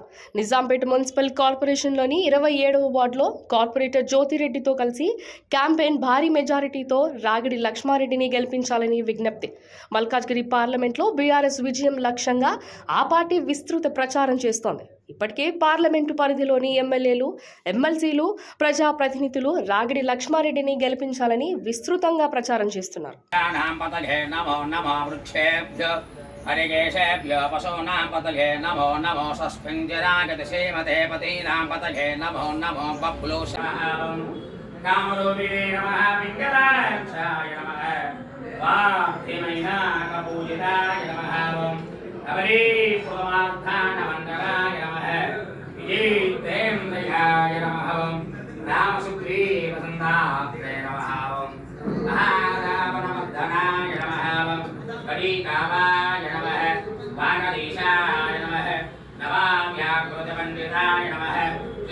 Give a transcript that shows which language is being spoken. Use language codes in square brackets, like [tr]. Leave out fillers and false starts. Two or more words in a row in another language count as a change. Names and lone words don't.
[te] నిజాంపేట మున్సిపల్ కార్పొరేషన్లోని 27వ వార్డులో కార్పొరేటర్ జ్యోతిరెడ్డితో కలిసి క్యాంపెయిన్ భారీ మెజారిటీతో రాగిడి లక్ష్మారెడ్డిని గెలిపించాలని విజ్ఞప్తి. మల్కాజ్గిరి పార్లమెంట్లో బీఆర్ఎస్ విజయం లక్ష్యంగా ఆ పార్టీ విస్తృత ప్రచారం చేస్తోంది. ఇప్పటికే పార్లమెంటు పరిధిలోని ఎమ్మెల్యేలు, ఎమ్మెల్సీలు, ప్రజాప్రతినిధులు రాగిడి లక్ష్మారెడ్డిని గెలిపించాలని విస్తృతంగా ప్రచారం చేస్తున్నారు. [sa] हरिकेशेभ्यो पशूनां पतये नमो नमो सस्मिञ्जरागतिसेमते पतीनां पतये नमो नमो बब्लूषां कामरूपिणे नमः पिङ्गलाक्षाय नमः वाधिमैनाकपूजिताय नमः अवरीपुरमार्थानमण्डलाय नमः विजितेन्द्रयाय नमः रामसुग्रीवसन्धात्रे नमः महारावणमर्दनाय नमः कलिकावाय नमः वानरीशाय नमः नवाम्याकृतपण्डिताय नमः